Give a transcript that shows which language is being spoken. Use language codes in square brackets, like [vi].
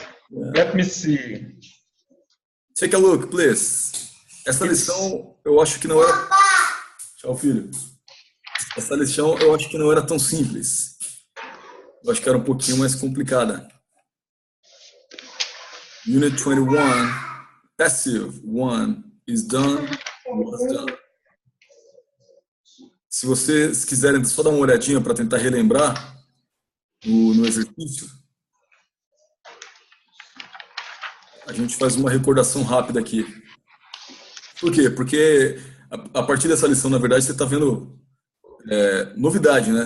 [en] Let me see. Take a look, please. [pt] Essa lição eu acho que não era... Tchau, filho. Essa lição eu acho que não era tão simples. Eu acho que era um pouquinho mais complicada. [en] Unit 21, passive 1 is done, was done. [pt] Se vocês quiserem só dar uma olhadinha para tentar relembrar no exercício, a gente faz uma recordação rápida aqui. Por quê? Porque a partir dessa lição, na verdade, você está vendo novidade, né?